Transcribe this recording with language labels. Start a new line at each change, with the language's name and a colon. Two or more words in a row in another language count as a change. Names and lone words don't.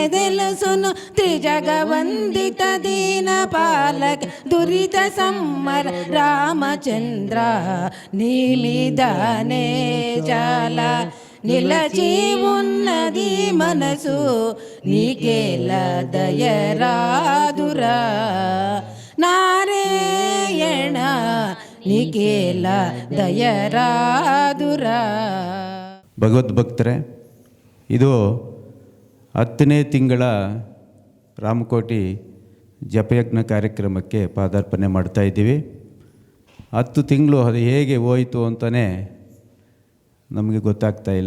Telugu: తెలుసును త్రిజగవందిత దీన పాలక దురిత సమ్మర రామచంద్ర నీ మీదనే చాలా నిలచి ఉన్నది మనసు నీకేల దయరాదురా నారాయణ నీకేల ದಯರಾದುರಾ.
Kannada: ಭಗವದ್ಭಕ್ತರೇ, ಇದು 10ನೇ ತಿಂಗಳ ರಾಮಕೋಟಿ ಜಪಯಜ್ಞ ಕಾರ್ಯಕ್ರಮಕ್ಕೆ ಪಾದಾರ್ಪಣೆ ಮಾಡ್ತಾಯಿದ್ದೀವಿ. 10 ತಿಂಗಳು ಅದು ಹೇಗೆ ಹೋಯಿತು ಅಂತಲೇ ನಮಗೆ ಗೊತ್ತಾಗ್ತಾ ಇಲ್ಲ.